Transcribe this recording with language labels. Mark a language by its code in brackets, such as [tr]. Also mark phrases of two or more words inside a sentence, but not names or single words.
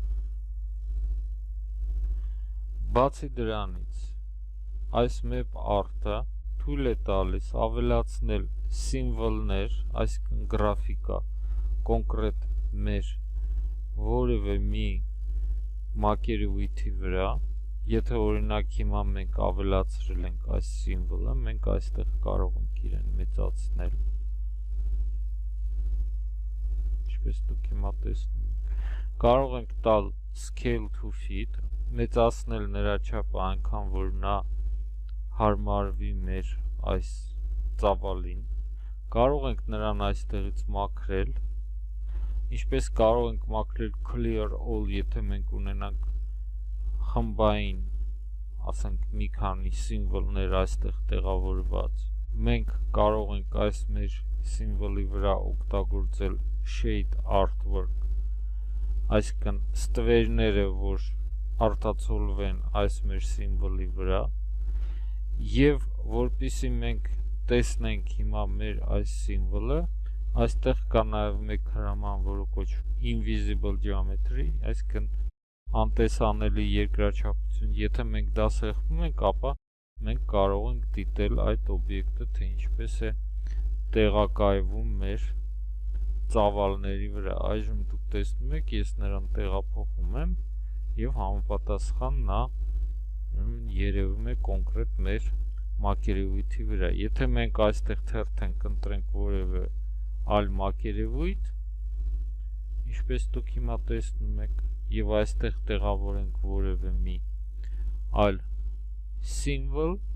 [hy] Բացի դրանից, այս [en] map art- [hy] ը թույլ է տալիս ավելացնել սիմվոլներ, այսինքն գրաֆիկա կոնկրետ մեր որևէ մի մակերևույթի վրա, եթե օրինակ հիմա մենք ավելացրել ենք այս սիմվոլը, մենք այստեղ կարող ենք իրեն մեծացնել, ինչպես դուք հիմա տեսնում եք, կարող ենք տալ [en] scale to fit, [hy] մեծացնել նրա չափը այնքան, որ նա հարմարվի մեր այս ծավալին, կարող ենք նրան այստեղից մաքրել, ինչպես կարող ենք մաքրել [en] clear all, [hy] եթե մենք ունենանք խմբային, ասենք մի քանի սիմվոլներ այստեղ տեղավորված, մենք կարող ենք այս մեր սիմվոլի վրա օգտագործել [en] shade artwork, [hy] այսինքն ստվերները, որ արտացոլվեն այս մեր սիմվոլի վրա, եւ որպեսզի մենք տեսնենք հիմա մեր այս սիմվոլը, Այստեղ կա նաև մեկ հրաման, որը կոչվում [en] invisible geometry, [hy] այսինքն անտեսանելի երկրաչափություն։ Եթե մենք դա սեղմում ենք, ապա մենք կարող ենք դիտել այդ օբյեկտը, թե ինչպես է տեղակայվում մեր ծավալների վրա։ Այժմ դուք տեսնում եք, ես նրան տեղափոխում եմ եւ համապատասխան նա երևում է կոնկրետ մեր մակերևույթի վրա։ Եթե մենք այստեղ թերթենք, ընտրենք որևէ այլ մակերևույթ, ինչպես դուք հիմա տեսնում եք, եւ այստեղ տեղավորենք որևէ մի այլ symbol,